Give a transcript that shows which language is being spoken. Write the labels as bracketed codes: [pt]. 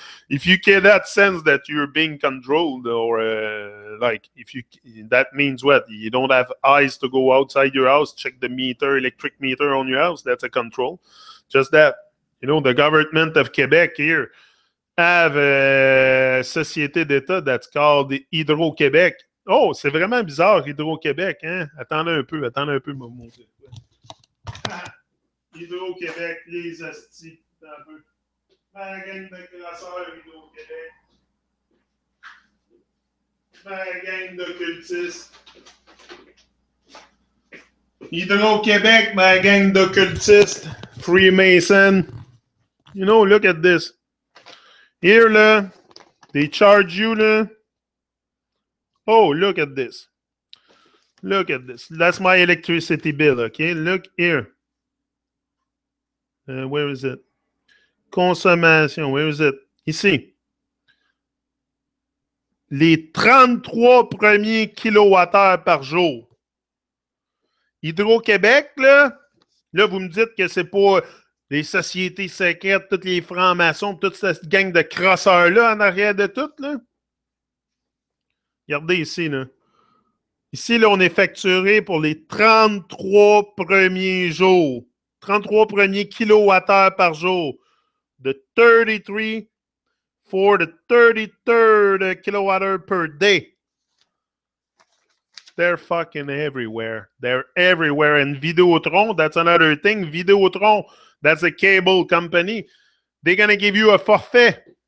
[en] If you cannot sense that you're being controlled, or like if you, that means what? You don't have eyes to go outside your house, check the meter, electric meter on your house. That's a control. Just that, you know, the government of Quebec here have a société d'État that's called Hydro-Québec. [fr] Oh, c'est vraiment bizarre, Hydro-Québec, hein? Attendez un peu, mon Dieu. Hydro-Québec, les astis, un peu. Ma gang de crasseurs, Hydro-Québec. Ma gang d'occultistes. [en] Hydro-Québec, [fr] ma gang d'occultistes. [en] Freemason. You know, look at this. Here, là, they charge you, là. Oh, look at this. Look at this. That's my electricity bill, okay? Look here. Where is it? Consommation, where is it? [fr] Ici. Les 33 premiers kilowattheures par jour. Hydro-Québec, là, vous me dites que c'est pas les sociétés secrètes, tous les francs-maçons, toute cette gang de crosseurs-là en arrière de tout, là. Regardez ici, là. Ici, là, on est facturé pour les 33 premiers jours. 33 premiers kilowattheures par jour. [en] The 33 for the 33rd kilowattheure per day. They're fucking everywhere. They're everywhere. And Videotron, that's another thing. Videotron, that's a cable company. They're going to give you a forfait.